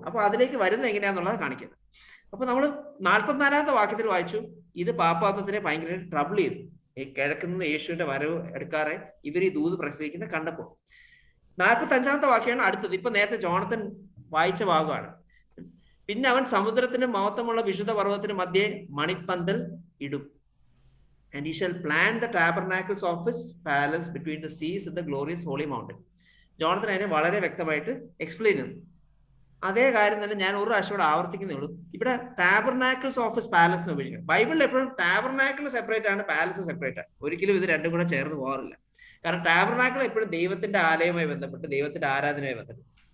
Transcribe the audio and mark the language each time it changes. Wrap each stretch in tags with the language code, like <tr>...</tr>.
<ml>അപ്പൊ അതിലേക്ക് വരുന്നത് എങ്ങനെയാന്നുള്ളത് കാണിക്കുന്നത്. അപ്പൊ നമ്മൾ 44ാമത്തെ വാക്യത്തിൽ വായിച്ചു, ഇത് പാപ്പാത്തത്തിനെ ഭയങ്കര ട്രബിൾ ചെയ്തു. ഈ കിഴക്കുന്ന യേശുവിന്റെ വരവ് എടുക്കാറെ ഇവർ ഈ ദൂത് പ്രസംഗിക്കുന്ന കണ്ടപ്പോൾ. 45ാമത്തെ വാക്യമാണ് അടുത്തത്. ഇപ്പൊ നേരത്തെ ജോണത്തൻ വായിച്ച ഭാഗമാണ്. പിന്നെ അവൻ സമുദ്രത്തിന് മഹത്വമുള്ള വിശുദ്ധ പർവ്വതത്തിന് മധ്യേ മണിപ്പന്തൽ ഇടും.</ml> <en>And he shall plant the tabernacles of his palace between the seas and the glorious holy mountain.</en> <ml>ജോണത്തൻ അതിനെ വളരെ വ്യക്തമായിട്ട് എക്സ്പ്ലെയിൻ ചെയ്തു. അതേ കാര്യം തന്നെ ഞാൻ ഒരു പ്രാവശ്യം ഇവിടെ ആവർത്തിക്കുന്നേ ഉള്ളൂ. ഇവിടെ ടാബർനാക്കിൾസ് ഓഫ് ഹിസ് പാലസ് എന്ന് ഉപയോഗിക്കുന്നത്. ബൈബിളിൽ എപ്പോഴും ടാബർനാക്കിൾ സെപ്പറേറ്റ് ആണ്, പാലസ് സെപ്പറേറ്റ് ആണ്. ഒരിക്കലും ഇത് രണ്ടും കൂടെ ചേർന്ന് പോകാറില്ല. കാരണം ടാബർനാക്കിൾ എപ്പോഴും ദൈവത്തിന്റെ ആലയവുമായി ബന്ധപ്പെട്ട്, ദൈവത്തിന്റെ ആരാധനയുമായി ബന്ധപ്പെട്ട്.</ml>